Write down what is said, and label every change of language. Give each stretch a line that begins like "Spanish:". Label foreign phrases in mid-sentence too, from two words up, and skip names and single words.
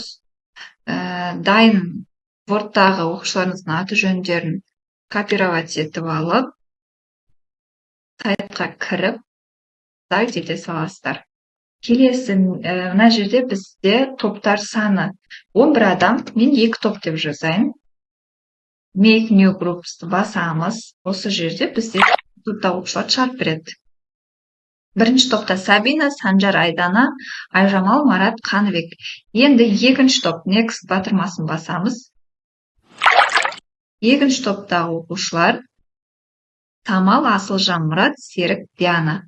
Kazakh: Дайын борттағы оқушыларыңыздың аты жөндерін копировать етіп алып, сайтқа кіріп, сайт ете саласыздар. Келесі, мына жерде бізде топтар саны 11 адам, мен 2 топ деп жазайын.
English: Make new groups басамыз.
Kazakh: Осы жерде бізде топта оқушылар шығарып береді. Бірінші топта Сабина, Санжар, Айдана, Айжамал, Марат, Қаныбек. Енді екінші топ Next батырмасын басамыз. Екінші топтағы оқушылар Тамал, Асылжан, Мұрат, Серік, Диана.